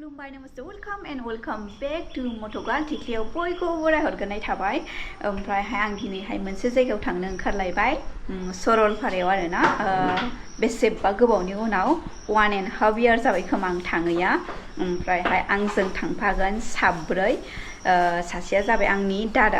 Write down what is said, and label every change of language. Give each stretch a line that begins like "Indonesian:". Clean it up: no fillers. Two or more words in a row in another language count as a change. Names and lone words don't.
English: namaste, welcome and welcome back to
Bodo: Motogal Tikliyaव बयखौबो बराय हरगोरनाय थाबाय ओमफ्रायहाय आं दिनैहाय मोनसे जायगायाव थांनो ओंखारलायबाय सरलपारायाव आरोना बेसेबा गोबावनि उनाव 1.5 year जाबाय खोमा आं थाङैया ओमफ्रायहाय आंजों थांफागोन साब्रै सासेया जाबाय आंनि दादा